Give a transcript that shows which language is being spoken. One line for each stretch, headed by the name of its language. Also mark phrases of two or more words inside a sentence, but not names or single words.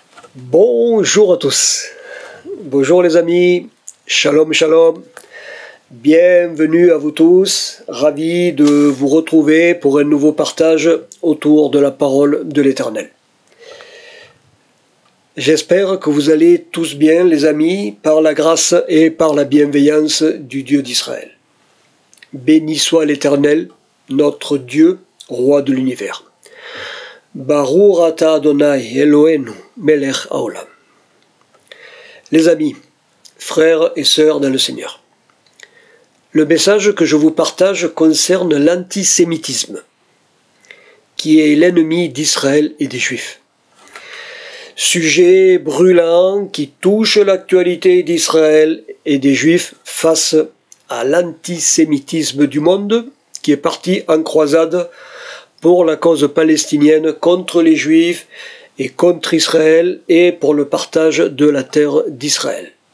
French: Bonjour à tous, bonjour les amis,
Hebrew: שלום שלום,
French: bienvenue à vous tous, ravi de vous retrouver pour un nouveau partage autour de la parole de l'Éternel. J'espère que vous allez tous bien les amis, par la grâce et par la bienveillance du Dieu d'Israël. Béni soit l'Éternel, notre Dieu, roi de l'univers.
Hebrew: ברוך אתה אדוני אלוהינו מלך העולם.
French: Les amis, frères et sœurs dans le Seigneur, le message que je vous partage concerne l'antisémitisme, qui est l'ennemi d'Israël et des Juifs. Sujet brûlant qui touche l'actualité d'Israël et des Juifs face à l'antisémitisme du monde qui est parti en croisade pour la cause palestinienne contre les Juifs et contre Israël et pour le partage de la terre d'Israël.